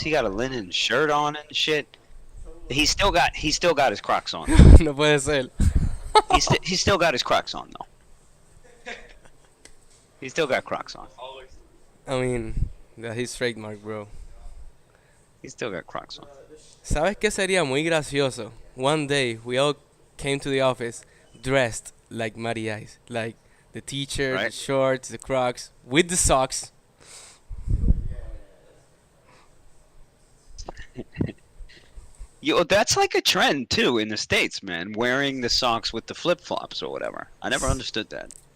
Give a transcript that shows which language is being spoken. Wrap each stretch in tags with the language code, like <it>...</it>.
<en>He got a linen shirt on and shit. He still got his Crocs on.</en> <es>No puede ser.</es> <en>He still got his Crocs on though. He still got Crocs on. I mean, that's his trademark, bro. He still got Crocs on.</en> <es>¿Sabes qué sería muy gracioso?</es> <en>One day we all came to the office dressed like Mari Ice. Like the t-shirt, the Right? shorts, the Crocs, with the socks. That's like a trend too in the States, man. Wearing the socks with the flip flops or whatever. I never understood that.</en>